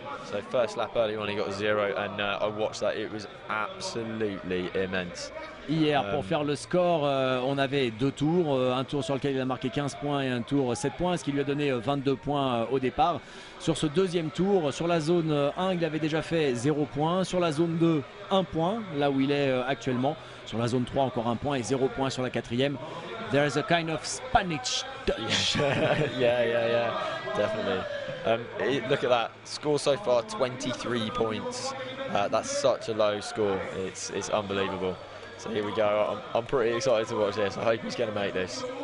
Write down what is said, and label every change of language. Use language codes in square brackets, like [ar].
[en] So first lap earlier on, he got 0, and I watched that. It was absolutely immense. [fr] Hier, pour faire le score, on avait 2 tours, un tour sur lequel il a marqué 15 points et un tour 7 points, ce qui lui a donné 22 points au départ. Sur ce deuxième tour, sur la zone 1, il avait déjà fait 0 points. Sur la zone 2, 1 point, là où il est actuellement. Sur la zone 3, encore 1 point et 0 points sur la quatrième. [en] There is a kind of Spanish touch. yeah, definitely. Look at that, score so far 23 points. That's such a low score, it's unbelievable. So here we go, I'm pretty excited to watch this. I hope he's going to make this.